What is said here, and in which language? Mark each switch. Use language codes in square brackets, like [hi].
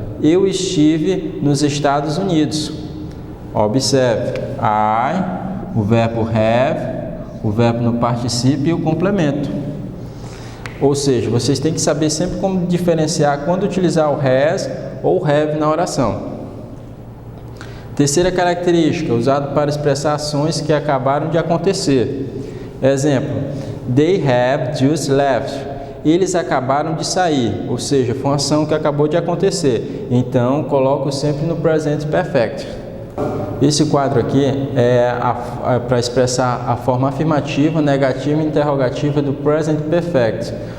[pt] Eu estive nos Estados Unidos. Observe, I, o verbo have, o verbo no particípio e o complemento. Ou seja, vocês têm que saber sempre como diferenciar quando utilizar o has ou o have na oração. Terceira característica, usado para expressar ações que acabaram de acontecer. Exemplo: [en] they have just left. [pt] Eles acabaram de sair, ou seja, foi uma ação que acabou de acontecer. Então, coloco sempre no present perfect. Esse quadro aqui é para expressar a forma afirmativa, negativa e interrogativa do present perfect.